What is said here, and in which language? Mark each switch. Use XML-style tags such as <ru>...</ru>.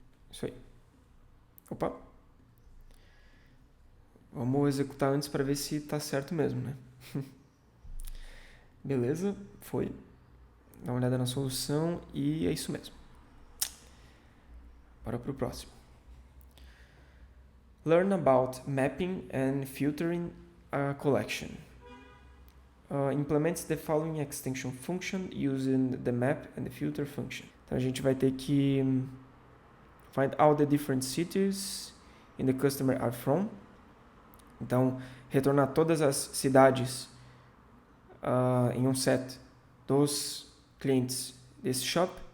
<pt>Isso aí. Opa, vamos executar antes para ver se está certo mesmo, né? Beleza, foi. Dá uma olhada na solução e é isso mesmo. Bora para o próximo.</pt> <en>Learn about mapping and filtering a collection. Implements the following extension function using the map and the filter function.</en> <pt>Então a gente vai ter que</pt> <en>Find all the different cities in the customer are from.</en> <pt>Então, retornar todas as cidades em um set dos clientes desse shop.</pt>